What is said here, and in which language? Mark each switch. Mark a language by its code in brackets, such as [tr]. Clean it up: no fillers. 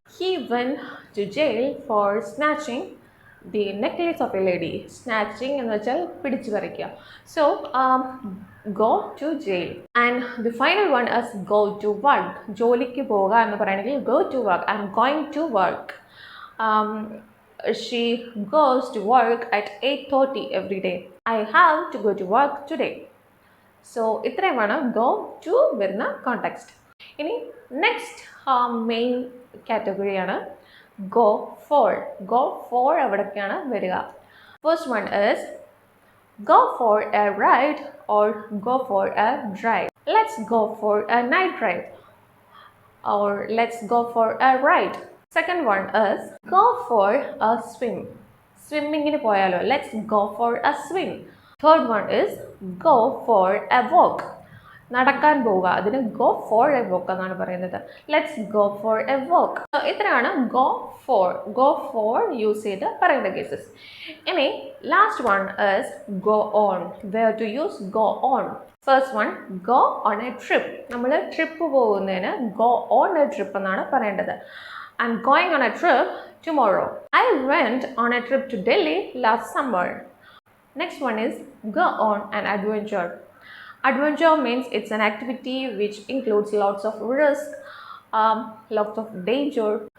[en] He went to jail for snatching the necklace of a lady. [ml] Snatching എന്ന് വെച്ചാൽ പിടിച്ചു പറിക്കുക. [en] So go to jail. And the final one is go to work. [ml] ജോലിക്ക് പോവുക എന്ന് പറയണമെങ്കിൽ [en] Go to work. I am going to work. She goes to work at 8:30 every day. I have to go to work today. [ml] So ഇത്രയുമാണ് go to വരുന്ന context. ഇനി next main കാറ്റഗറിയാണ് go for. Go for എവിടേക്കാണ് വരിക? [en] First one is go for a ride or go for a drive. Let's go for a night drive or let's go for a ride. Second one is go for a swim. [ml] സ്വിമ്മിങ്ങിന് പോയാലോ, [en] Let's go for a swim. Third one is go for a walk. [ml] നടക്കാൻ പോവുക, അതിന് go for A walk എന്നാണ് പറയുന്നത്. [en] Let's go for a walk. [ml] ഇത്രയാണ് go for use ചെയ്ത് പറയേണ്ട cases. [en] ഇനി last one is go on. Where to use go on. First one go on a trip. [ml] നമ്മൾ ട്രിപ്പ് പോകുന്നതിന് ഗോ ഓൺ എ ട്രിപ്പ് എന്നാണ് പറയേണ്ടത്. [en] I'm going on a trip tomorrow. I went on a trip to Delhi last summer. Next one is go on an adventure. Adventure means it's an activity which includes lots of risk, lots of danger.